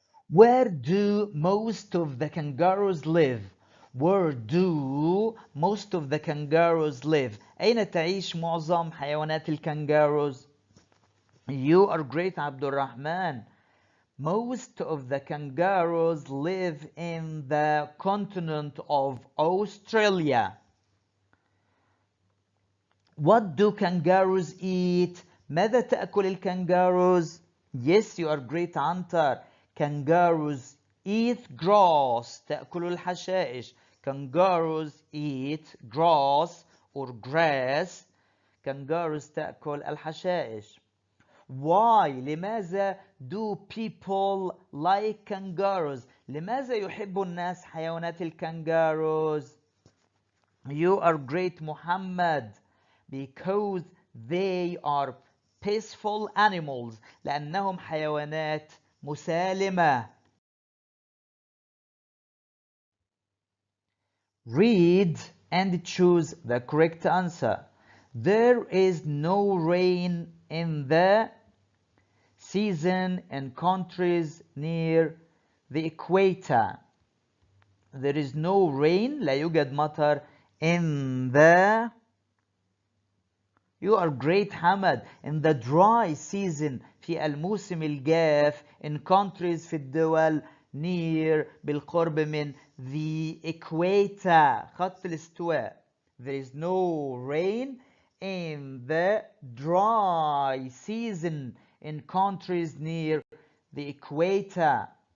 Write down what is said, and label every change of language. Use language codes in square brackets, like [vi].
[en] Where do most of the kangaroos live? Where do most of the kangaroos live? [ar] أين تعيش معظم حيوانات الكنغاروز؟ [en] You are great [ar] عبد الرحمن. [en] Most of the kangaroos live in the continent of Australia. What do kangaroos eat? [ar] ماذا تأكل الكنغاروز؟ [en] Yes, you are great [ar] عنتر. [en] Kangaroos eat grass. [ar] تأكل الحشائش. [en] Kangaroos eat grass or grass. [ar] Kangaroos تأكل الحشائش. [en] Why? لماذا do people like kangaroos? [ar] لماذا يحب الناس حيوانات الكنغاروز؟ [en] You are great [ar] محمد. [en] Because they are peaceful animals. [ar] لأنهم حيوانات مسالمة. [en] Read and choose the correct answer. There is no rain in the season in countries near the equator. There is no rain. [ar] لا يوجد مطر [en] in the. You are great حمد. In the dry season [ar] في الموسم الجاف [en] in countries [ar] في الدول [en] near [ar] بالقرب من [en] the equator [ar] خط الاستواء. [en] There is no rain in the dry season in countries near the equator.